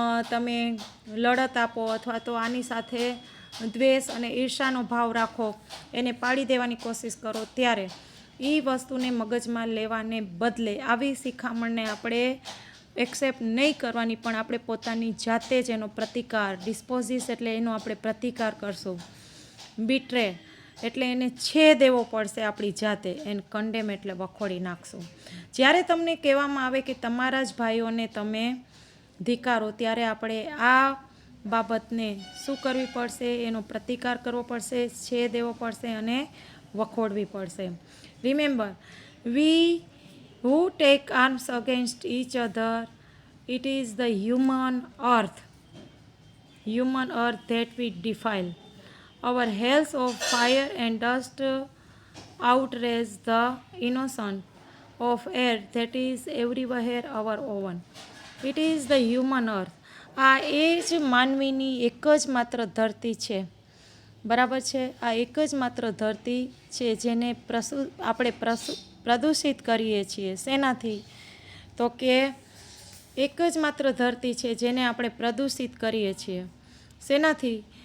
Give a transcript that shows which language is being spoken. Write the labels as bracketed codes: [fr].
[gu] તમે લડત આપો, અથવા તો આની સાથે દ્વેષ અને ઈર્ષાનો ભાવ રાખો, એને પાડી દેવાની કોશિશ કરો, ત્યારે એ વસ્તુને મગજમાં લેવાને બદલે આવી શિખામણને આપણે એક્સેપ્ટ નહીં કરવાની, પણ આપણે પોતાની જાતે જ એનો પ્રતિકાર, ડિસ્પોઝિસ એટલે એનો આપણે પ્રતિકાર કરશું, બીટ્રે એટલે એને છેદેવો પડશે આપણી જાતે, એને કન્ડેમ એટલે વખોડી નાખશું. જ્યારે તમને કહેવામાં આવે કે તમારા જ ભાઈઓને તમે ધિક્કારો, ત્યારે આપણે આ બાબતને શું કરવી પડશે, એનો પ્રતિકાર કરવો પડશે, છેદેવો પડશે અને વખોડવી પડશે. [en] Remember, we who take arms against each other, it is the human earth that we defile. Our hells of fire and dust outrage the innocent of air that is everywhere our own. It is the human earth. [gu] આ એ જ માનવીની એક જ માત્ર ધરતી છે, બરાબર છે. આ એક જ માત્ર ધરતી છે જેને આપણે પ્રદૂષિત કરીએ છીએ. શેનાથી? તો કે એક જ માત્ર ધરતી છે જેને આપણે પ્રદૂષિત કરીએ છીએ. શેનાથી?